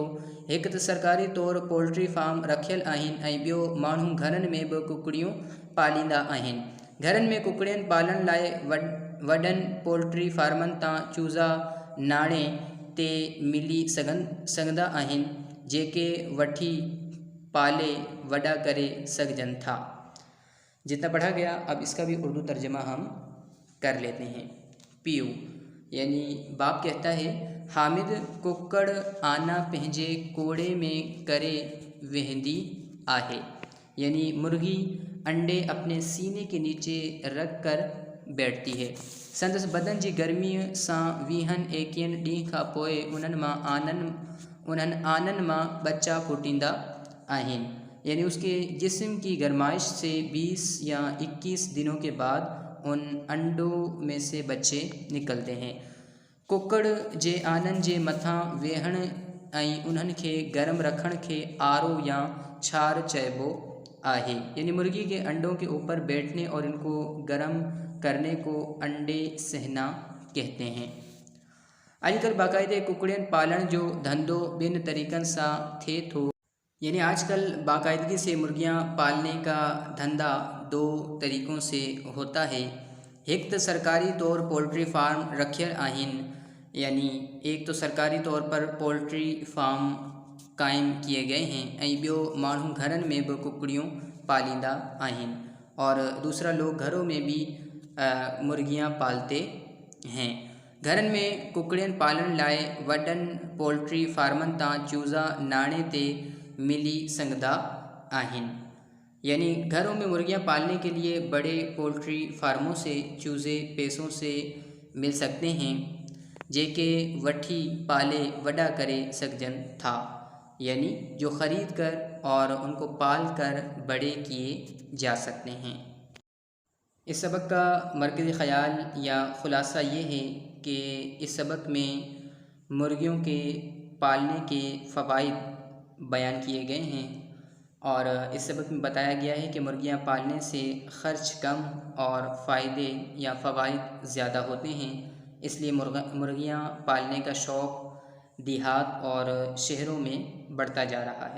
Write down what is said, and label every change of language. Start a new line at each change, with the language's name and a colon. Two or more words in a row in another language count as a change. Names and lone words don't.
Sindhi: हिकु त सरकारी तौरु
English: poultry farm
Sindhi: रखियल आहिनि ऐं ॿियो माण्हू घरनि में बि कुकड़ियूं पालींदा आहिनि। घरनि में कुकड़ियन पालण लाइ वॾनि पोल्ट्री फार्मनि तां चूज़ा नाणे ते मिली सघंदा आहिनि, जेके वठी पाले वॾा करे सघजनि था।
Urdu: جتنا پڑھا گیا، اب اس کا بھی اردو ترجمہ ہم کر لیتے ہیں. پیو یعنی باپ کہتا ہے,
Sindhi: हामिद कुकड़ आना पंहिंजे कोड़े में करे वेहंदी आहे,
Urdu: یعنی مرغی انڈے اپنے سینے کے نیچے رکھ کر بیٹھتی ہے.
Sindhi: संदसि बदन जी गर्मीअ सां 20-21 ॾींहं खां पोइ उन्हनि आननि मां बच्चा फूटींदा आहिनि,
Urdu: یعنی اس کے جسم کی گرمائش سے 20 یا 21 دنوں کے بعد ان انڈوں میں سے بچے نکلتے ہیں.
Sindhi: कुकड़ जे आननि जे मथां वेहण ऐं उन्हनि खे गरम रखण खे आरो या छार चइबो आहे,
Urdu: یعنی مرغی کے انڈوں کے اوپر بیٹھنے اور اِن کو گرم کرنے کو انڈے سہنا کہتے ہیں.
Sindhi: अॼुकल्ह बाक़ाइदे कुकड़ियन पालण जो धंधो ॿिनि तरीक़नि सां थिए थो,
Urdu: یعنی آج کل باقاعدگی سے مرغیاں پالنے کا دھندا 2 طریقوں سے ہوتا ہے. ایک تو سرکاری طور
English: poultry farm
Sindhi: रखियल आहिनि,
Urdu: یعنی ایک تو سرکاری طور پر پولٹری فارم قائم کیے گئے ہیں
Sindhi: ऐं ॿियो माण्हू घरनि में बि कुकड़ियूं पालींदा आहिनि,
Urdu: اور دوسرا لوگ گھروں میں بھی مرغیاں پالتے ہیں.
Sindhi: घरनि में कुकड़ियन पालण लाइ वॾनि पोल्ट्री फार्मनि तां चूज़ा नाणे ते मिली सघंदा आहिनि,
Urdu: یعنی گھروں میں مرغیاں پالنے کے لیے بڑے پولٹری فارموں سے چوزے پیسوں سے مل سکتے ہیں,
Sindhi: जेके वठी पाले वॾा करे सघजनि था,
Urdu: یعنی جو خرید کر اور ان کو پال کر بڑے کیے جا سکتے ہیں. اس سبق کا مرکزی خیال یا خلاصہ یہ ہے کہ اس سبق میں مرغیوں کے پالنے کے فوائد بیان کیے گئے ہیں، اور اس سبق میں بتایا گیا ہے کہ مرغیاں پالنے سے خرچ کم اور فائدے یا فوائد زیادہ ہوتے ہیں، اس لیے مرغیاں پالنے کا شوق دیہات اور شہروں میں بڑھتا جا رہا ہے.